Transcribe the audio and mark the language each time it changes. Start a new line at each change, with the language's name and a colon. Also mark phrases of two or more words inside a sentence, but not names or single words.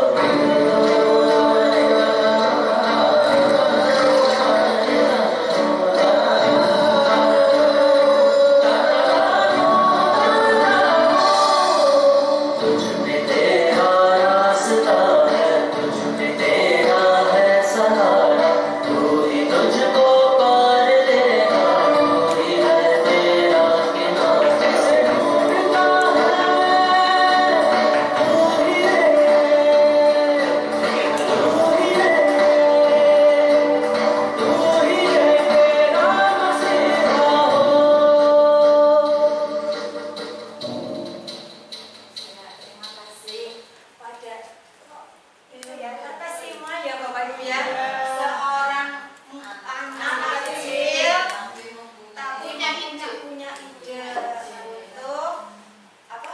Hindi: तुझमें तेरा रास्ता है, तुझमें तेरा है सहारा, तू ही तुझको पार लेगा, तू ही है तेरा किनारा। ढूंढता है, तू ही है, तू ही है, तू ही है तेरा मसीहा हो।
Indonesian: Terima kasih pada itu ya, kata semua ya Bapak Ibu ya, seorang anak kecil tapi punya ide untuk apa?